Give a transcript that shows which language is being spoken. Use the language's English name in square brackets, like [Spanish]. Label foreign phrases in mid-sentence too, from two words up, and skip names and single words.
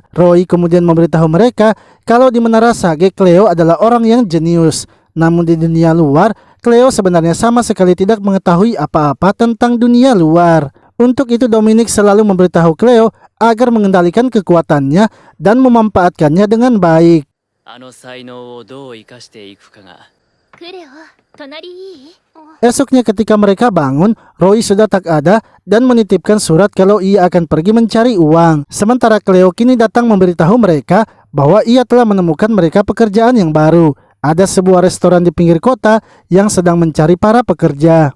[Indonesian] Roy kemudian memberitahu mereka kalau di Menara Sage Cleo adalah orang yang jenius. Namun di dunia luar, Cleo sebenarnya sama sekali tidak mengetahui apa-apa tentang dunia luar. Untuk itu Dominic selalu memberitahu Cleo agar mengendalikan kekuatannya dan memanfaatkannya dengan baik. [Japanese] あの才能をどう生かしていくかが。クレオ、隣いい？ [Indonesian] Esoknya ketika mereka bangun, Roy sudah tak ada dan menitipkan surat kalau ia akan pergi mencari uang. Sementara Cleo kini datang memberitahu mereka bahwa ia telah menemukan mereka pekerjaan yang baru. Ada sebuah restoran di pinggir kota yang sedang mencari para pekerja.